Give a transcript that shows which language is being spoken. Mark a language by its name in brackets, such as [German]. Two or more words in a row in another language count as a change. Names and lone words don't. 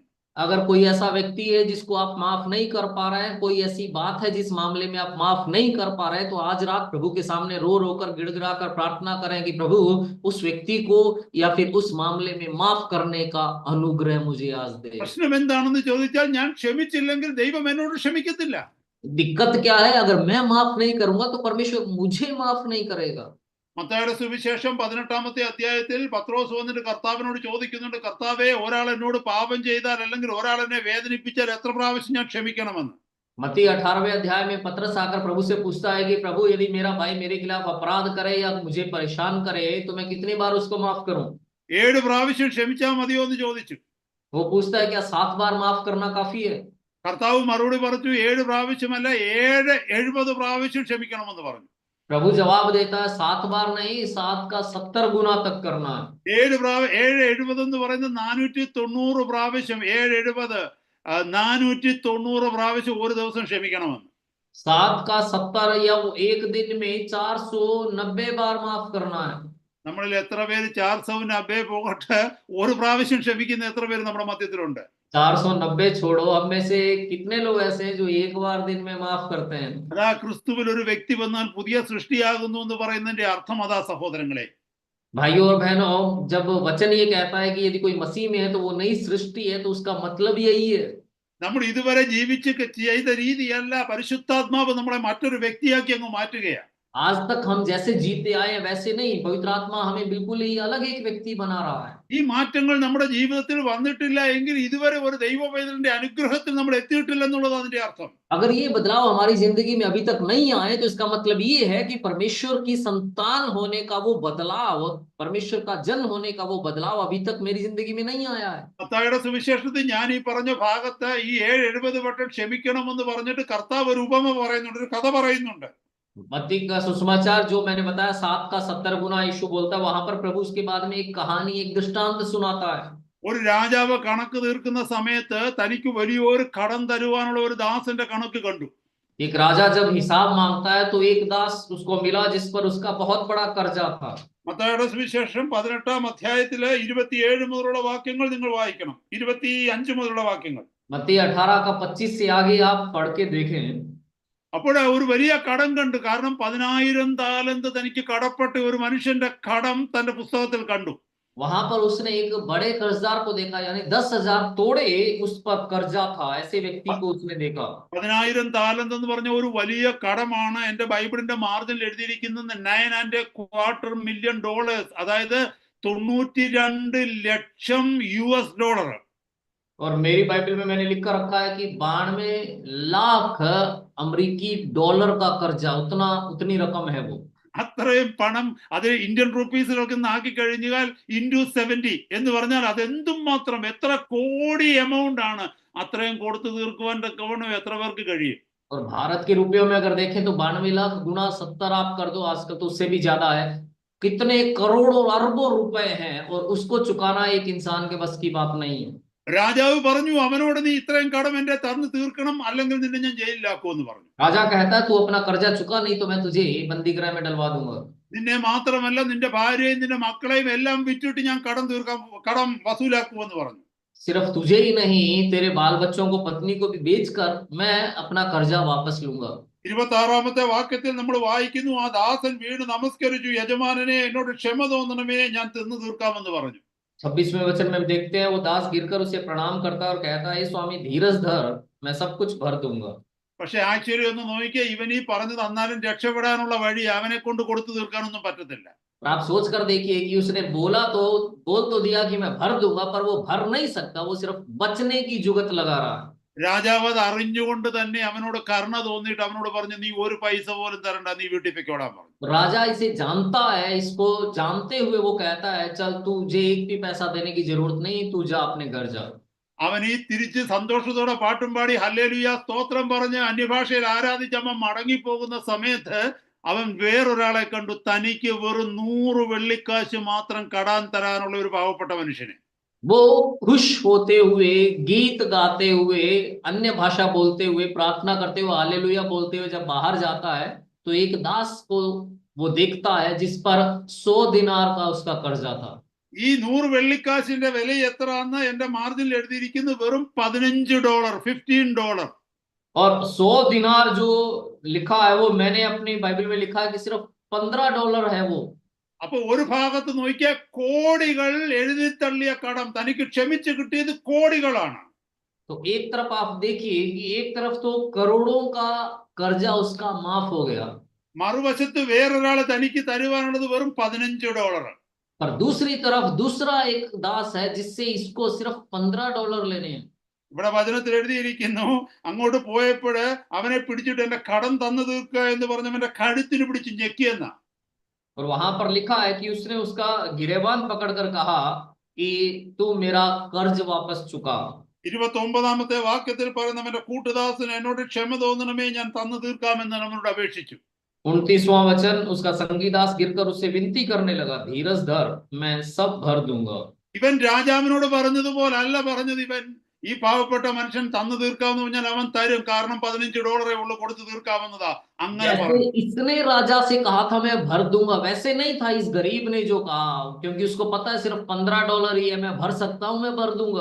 [Hindi] अगर कोई ऐसा व्यक्ति है जिसको आप माफ नहीं कर पा रहे हैं, कोई ऐसी बात है जिस मामले में आप माफ नहीं कर पा रहे हैं, तो आज रात प्रभु के सामने रो रो कर गिड़गिड़ा कर प्रार्थना करें कि प्रभु उस व्यक्ति को या फिर उस मामले में माफ करने का अनुग्रह मुझे आज दे। [Malayalam] പ്രശ്നം എന്താണെന്ന് ചോദിച്ചാൽ, ഞാൻ ക്ഷമിച്ചില്ലെങ്കിൽ ദൈവം എന്നോട് ക്ഷമിക്കത്തില്ല. [Hindi] दिक्कत क्या है? अगर मैं माफ नहीं करूंगा तो परमेश्वर मुझे माफ नहीं करेगा। [Malayalam] മത്തായിയുടെ സുവിശേഷം 18-ാമത്തെ അധ്യായത്തിൽ പത്രോസ് വന്നിട്ട് കർത്താവിനോട് ചോദിക്കുന്നുണ്ട്, കർത്താവേ, ഒരാൾ എന്നോട് പാപം ചെയ്താൽ അല്ലെങ്കിൽ ഒരാൾ എന്നെ വേദനിപ്പിച്ചാൽ എത്ര പ്രാവശ്യം ഞാൻ ക്ഷമിക്കണമെന്ന്. [Hindi] मत्ती 18वें अध्याय में पतरस आकर प्रभु से पूछता है कि प्रभु, यदि मेरा भाई मेरे खिलाफ अपराध करे या मुझे परेशान करे तो मैं कितनी बार उसको माफ करूं? [Malayalam] 7 പ്രാവശ്യം ക്ഷമിച്ചാൽ മതിയോ എന്ന് ചോദിച്ചു. [Hindi] वो पूछता है क्या 7 बार माफ करना काफी है? [Malayalam] കർത്താവ് മറുപടി പറഞ്ഞു, 7 പ്രാവശ്യമല്ല, 70 പ്രാവശ്യം ക്ഷമിക്കണമെന്ന് പറഞ്ഞു. [Hindi] प्रभु जवाब देता है 7 बार नहीं, 7 का 70 गुना तक करना है। [Malayalam] 7 എന്ന് പറയുന്നത് 490 പ്രാവശ്യം, 7 490 പ്രാവശ്യം ഒരു ദിവസം ക്ഷമിക്കണമെന്ന്. [Hindi] 7 का 70 या वो एक दिन में 490 बार माफ करना है। [Malayalam] നമ്മളിൽ എത്ര പേര് 490 പോകട്ടെ ഒരു പ്രാവശ്യം ക്ഷമിക്കുന്ന എത്ര പേര് നമ്മുടെ മധ്യത്തിലുണ്ട്? [Hindi] 490 छोड़ो, हम में से कितने लोग ऐसे हैं जो एक बार दिन में माफ करते हैं? [Malayalam] അതാ ക്രിസ്തുവിൽ ഒരു വ്യക്തി വന്നാൽ പുതിയ സൃഷ്ടിയാകുന്നു എന്ന് പറയുന്നതിന്റെ അർത്ഥം അതാ സഹോദരങ്ങളെ. [Hindi] भाइयों और बहनों, जब वचन ये कहता है कि यदि कोई मसीह में है तो वो नई सृष्टि है, तो उसका मतलब यही है। [Malayalam] നമ്മൾ ഇതുവരെ ജീവിച്ച് ചെയ്ത രീതിയല്ല, പരിശുദ്ധാത്മാവ് നമ്മളെ മറ്റൊരു വ്യക്തിയാക്കി അങ്ങ് മാറ്റുകയാണ്. [Hindi] आज तक हम जैसे जीते आए हैं वैसे नहीं, पवित्र आत्मा हमें बिल्कुल ही अलग एक व्यक्ति बना रहा है। [Malayalam] ഈ മാറ്റങ്ങൾ നമ്മുടെ ജീവിതത്തിൽ വന്നിട്ടില്ല എങ്കിൽ ഇതുവരെ ഒരു ദൈവ പൈതലിന്റെ അനുഗ്രഹത്തിൽ നമ്മൾ എത്തിയിട്ടില്ല എന്നുള്ളത് അതിന്റെ അർത്ഥം. [Hindi] अगर ये बदलाव हमारी जिंदगी में अभी तक नहीं आए तो इसका मतलब ये है कि परमेश्वर की संतान होने का वो बदलाव, परमेश्वर का जन होने का वो बदलाव अभी तक मेरी जिंदगी में नहीं आया है। [Malayalam] മത്തായിയുടെ സുവിശേഷത്തിൽ ഞാൻ ഈ പറഞ്ഞ ഭാഗത്ത് ഈ 70 വട്ടം ക്ഷമിക്കണമെന്ന് പറഞ്ഞിട്ട് കർത്താവ് ഒരു ഉപമ പറയുന്നുണ്ട്, ഒരു കഥ പറയുന്നുണ്ട്. [Hindi] मत्ती का सुसमाचार जो मैंने बताया 7 का 70 गुना यीशु बोलता है, वहां पर प्रभु उसके बाद में एक कहानी, एक दृष्टांत सुनाता है। [Malayalam] ഒരു രാജാവ് കണക്ക് തീർക്കുന്ന സമയത്ത് തനിക്ക് വലിയൊരു കടം തരുവാനുള്ള ഒരു ദാസന്റെ കണക്ക് കണ്ടു. [Hindi] एक राजा जब हिसाब मांगता है तो एक दास उसको मिला जिस पर उसका बहुत बड़ा कर्जा था। [Malayalam] മത്തായിയുടെ സുവിശേഷം 18-ാം അധ്യായത്തിലെ 27 മുതലുള്ള വാക്യങ്ങൾ നിങ്ങൾ വായിക്കണം, 25 മുതലുള്ള വാക്യങ്ങൾ. [Hindi] मत्ती 18 का 25 से आगे आप पढ़ के देखें। [Malayalam] അപ്പോൾ ഒരു വലിയ കടം കണ്ടു. കാരണം 10,000 താലന്ത് തനിക്ക് കടപ്പെട്ട ഒരു മനുഷ്യന്റെ കടം തന്റെ പുസ്തകത്തിൽ കണ്ടു. [Hindi] वहां पर उसने एक बड़े कर्जदार को देखा, यानी 10,000 तोड़े उस पर कर्जा था, ऐसे व्यक्ति को उसने देखा। [Malayalam] 10,000 താലന്ത് എന്ന് പറഞ്ഞ ഒരു വലിയ കടമാണ്. എന്റെ ബൈബിളിന്റെ മാർജിനിൽ എഴുതിയിരിക്കുന്നത് $9.25 million, അതായത് 92 ലക്ഷം US. [Hindi] और मेरी बाइबल में मैंने लिख कर रखा है कि 92 लाख अमेरिकी डॉलर का कर्जा, उतनी रकम है वो। [Malayalam] അത്രയും പണം അത് ഇന്ത്യൻ റുപ്പീസിലൊക്കെ ആക്കി കഴിഞ്ഞാൽ × 70 എന്ന് പറഞ്ഞാൽ അതെന്തും മാത്രം എത്ര കോടി എമൗണ്ട് ആണ്. അത്രയും കൊടുത്തു തീർക്കുവാൻ തക്കവണ്ണം എത്ര പേർക്ക് കഴിയും? [Hindi] और भारत के रुपयों में अगर देखें तो 92 लाख गुना 70 आप कर दो, आजकल तो उससे भी ज्यादा है। कितने करोड़ों अरबों रुपए हैं और उसको चुकाना एक इंसान के बस की बात नहीं है। [Malayalam] രാജാവ് പറഞ്ഞു അവനോട് നീ ഇത്രയും കടം എന്റെ തന്നു തീർക്കണം, അല്ലെങ്കിൽ നിന്നെ ഞാൻ ജയിലിലാക്കുമെന്ന് പറഞ്ഞു. [Hindi] राजा कहता है तू अपना कर्जा चुका नहीं तो मैं तुझे बंदी गृह में डलवा दूंगा। [Malayalam] നിന്നെ മാത്രമല്ല നിന്റെ ഭാര്യയും നിന്റെ മക്കളെയും എല്ലാം വിറ്റിട്ട് ഞാൻ കടം വസൂലാക്കുമെന്ന് പറഞ്ഞു. [Hindi] सिर्फ तुझे ही नहीं, तेरे बाल बच्चों को, पत्नी को भी बेचकर मैं अपना कर्जा वापस लूंगा। [Malayalam] 26-ാമത്തെ വാക്യത്തിൽ നമ്മൾ വായിക്കുന്നു, ആ ദാസൻ വീണ് നമസ്കരിച്ചു, യജമാനനെ എന്നോട് ക്ഷമ തോന്നണമേ, ഞാൻ തിന്നു തീർക്കാമെന്ന് പറഞ്ഞു. [Hindi] 26वें वचन में देखते हैं वो दास गिरकर उसे प्रणाम करता है और कहता है स्वामी धीरज धर, मैं सब कुछ भर दूंगा। [Malayalam] പക്ഷെ ആശ്ചര്യം ഒന്ന് നോക്കിയാൽ ഇവൻ ഈ പറഞ്ഞു തന്നാലും രക്ഷപ്പെടാനുള്ള വഴി അവനെ കൊണ്ട് കൊടുത്തു തീർക്കാനൊന്നും പറ്റത്തില്ല. [Hindi] आप सोच कर देखिए कि उसने बोल तो दिया कि मैं भर दूंगा, पर वो भर नहीं सकता, वो सिर्फ बचने की जुगत लगा रहा है। [Malayalam] രാജാവ് അത് അറിഞ്ഞുകൊണ്ട് തന്നെ അവനോട് കരുണ തോന്നിയിട്ട് അവനോട് പറഞ്ഞു, നീ ഒരു പൈസ പോലും തരണ്ട, നീ വീട്ടിൽ പൊയ്ക്കോളാൻ പറഞ്ഞു. [Hindi] राजा इसे जानता है, इसको जानते हुए वो कहता है चल तुझे एक भी पैसा देने की जरूरत नहीं, तू जा अपने घर जा। [Malayalam] അവൻ ഈ തിരിച്ച് സന്തോഷത്തോടെ പാട്ടും പാടി ഹല്ലേലൂയ സ്തോത്രം പറഞ്ഞ് അന്യഭാഷയിൽ ആരാധിച്ചമ്മ മടങ്ങിപ്പോകുന്ന സമയത്ത് അവൻ വേറൊരാളെ കണ്ടു, തനിക്ക് വെറും 100 വെള്ളിക്കാശ് മാത്രം കടാൻ തരാനുള്ള ഒരു പാവപ്പെട്ട മനുഷ്യനെ. [Hindi] वो खुश होते हुए, गीत गाते हुए, अन्य भाषा बोलते हुए, प्रार्थना करते हुए, हालेलुया बोलते हुए जब बाहर जाता है तो एक दास को वो देखता है जिस पर 100 दिनार का उसका कर्जा था। [Malayalam] ഈ 100 വെള്ളിക്കാശിന്റെ വില എത്രയാണെന്ന് എന്റെ മാർജിനിൽ എഴുതിയിരിക്കുന്നത് വെറും $15, $15. [Hindi] और 100 दिनार जो लिखा है वो मैंने अपनी बाइबल में लिखा है कि सिर्फ $15 है वो। [Malayalam] അപ്പൊ ഒരു ഭാഗത്ത് നോക്കിയാൽ കോടികൾ എഴുതി തള്ളിയ കടം തനിക്ക് ക്ഷമിച്ച് കിട്ടിയത് കോടികളാണ്. [Hindi] तो एक तरफ आप देखिए कि एक तरफ तो करोड़ों का कर्जा उसका माफ हो गया, [Malayalam] മറുവശത്ത് വേറൊരാൾ തനിക്ക് തരുവാനുള്ളത് വെറും $15. [Hindi] पर दूसरी तरफ दूसरा एक दास है जिससे इसको सिर्फ $15 लेने हैं। [Malayalam] ഇവിടെ വചനത്തിൽ എഴുതിയിരിക്കുന്നു, അങ്ങോട്ട് പോയപ്പോൾ അവനെ പിടിച്ചിട്ട് എന്റെ കടം തന്നു തീർക്കുക എന്ന് പറഞ്ഞവന്റെ കഴുത്തിന് പിടിച്ച് ഞെക്കിയെന്ന. [Hindi] और वहां पर लिखा है कि उसने उसका गिरेबान पकड़कर कहा कि तू मेरा कर्ज वापस चुका। [Malayalam] 29-ാമത്തെ വാക്യത്തിൽ പറയുന്നവന്റെ കൂട്ടുദാസൻ എന്നോട് ക്ഷമ തോന്നണമേ, ഞാൻ തന്നു തീർക്കാമെന്ന് അവനോട് അപേക്ഷിച്ചു. [Hindi] 29वां वचन, उसका संगीदास गिरकर उससे विनती करने लगा, धीरज धर, मैं सब भर दूंगा। [Malayalam] ഇവൻ രാജാവിനോട് പറഞ്ഞതുപോലെ അല്ല പറഞ്ഞത്. ഇവൻ ഈ പാവപ്പെട്ട മനുഷ്യൻ തന്നു തീർക്കാമെന്ന് പറഞ്ഞാൽ അവൻ തരും, കാരണം $15 ഉള്ളു, കൊടുത്തു തീർക്കാവുന്നതാ, അങ്ങനെ [Hindi] जैसे [Malayalam] പറഞ്ഞു. [Hindi] इसने राजा से कहा था मैं भर दूंगा, वैसे नहीं था इस गरीब ने जो कहा, क्योंकि उसको पता है सिर्फ $15 ही है, मैं भर सकता हूं, मैं भर दूंगा।